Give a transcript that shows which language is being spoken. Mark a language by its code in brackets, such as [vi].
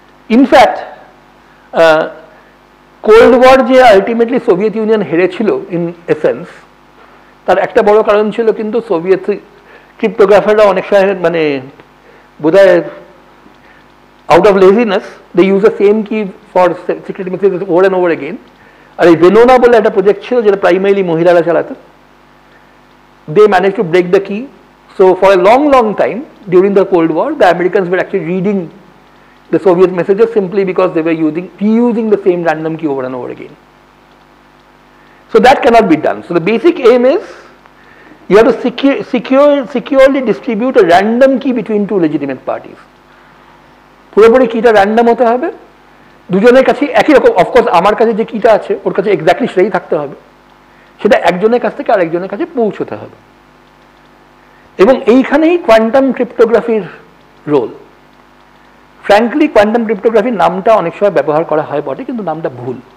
[bn] In fact cold war যে ultimately Soviet union হেরেছিল in essence, তার একটা বড় কারণ ছিল কিন্তু সোভিয়েত ক্রিপ্টোগ্রাফাররা অনেক সময় মানে বোধহয় [en] Out of laziness they use the same key for secret messages over and over again. [bn] আর এই ভেনোনা বলে একটা প্রজেক্ট ছিল যেটা প্রাইমারিলি মহিলারা চালাতো, [en] They manage to break the key. So for a long time during the cold war the Americans were actually reading the Soviet messages simply because they were reusing the same random key over and over again. So that cannot be done. So the basic aim is you have to securely distribute a random key between two legitimate parties. [bn] পুরোপুরি কিটা random হতে হবে, দুজনের কাছে একই রকম। Of course আমার কাছে যে কিটা আছে ওর কাছে এক্স্যাক্টলি সেটাই থাকতে হবে, সেটা একজনের কাছ থেকে আরেকজনের কাছে পৌঁছতে হবে। এবং এইখানেই কোয়ান্টাম ক্রিপ্টোগ্রাফির রোল। ফ্র্যাঙ্কলি কোয়ান্টাম ক্রিপ্টোগ্রাফির নামটা অনেক সময় ব্যবহার করা হয় বটে, কিন্তু নামটা ভুল।